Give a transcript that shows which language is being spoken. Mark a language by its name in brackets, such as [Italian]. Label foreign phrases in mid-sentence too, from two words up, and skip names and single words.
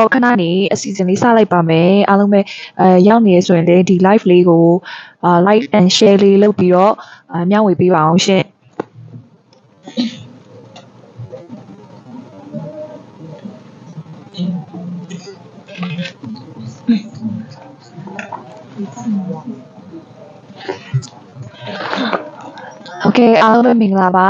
[Burmese] ခဏနေအစီအစဉ်လေးစလိုက်ပါမယ်အားလုံးပဲရောက်နေရဆိုရင်လည်းဒီ live လေးကို [English] like and share [Burmese] လေးလုပ်ပြီးတော့မျှဝေပေးပါအောင်ရှင်โอเคအားလုံးပဲမင်္ဂလာပါ